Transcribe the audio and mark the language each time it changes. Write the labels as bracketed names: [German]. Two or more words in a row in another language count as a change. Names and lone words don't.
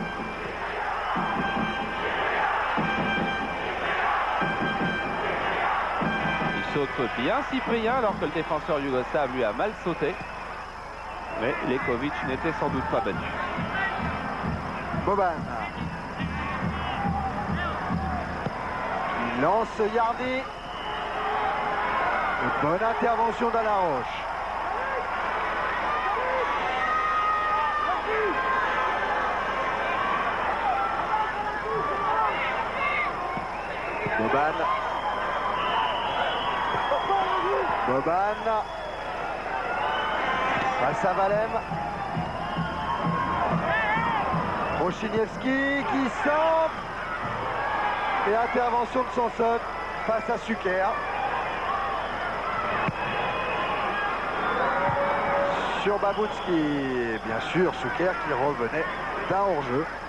[French] Il saute bien Cyprien alors que le défenseur yougoslave lui a mal sauté, mais Lekovic n'était sans doute pas battu. Boban. Il lance Yarni. Une bonne intervention d'Alaroche. Boban. Boban. Face à Valem. Rochiniewski qui sort. Et intervention de Sanson face à Suker. Sur Babunski, bien sûr, Suker qui revenait d'un hors-jeu.